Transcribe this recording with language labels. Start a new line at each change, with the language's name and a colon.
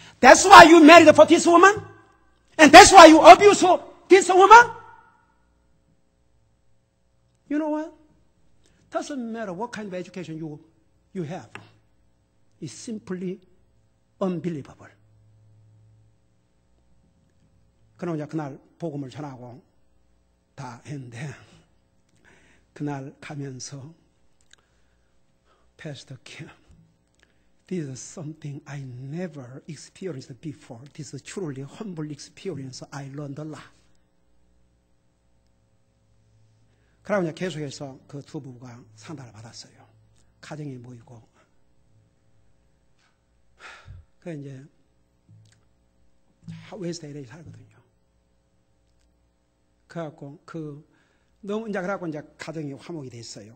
English: That's why you married for this woman? And that's why you abuse this woman? You know what? Doesn't matter what kind of education you have. It's simply unbelievable.
Korean: 그럼 이제 그날 복음을 전하고 다 했는데 그날 가면서
English: Pastor Kim, this is something I never experienced before. This is truly humble experience. I learned a lot.
Korean: 그러고 이제 계속해서 그 두 부부가 상담을 받았어요. 가정이 모이고. 그 이제 웨스트 LA 살거든요. 그래갖고 너무 이제 그래갖고 이제 가정이 화목이 됐어요.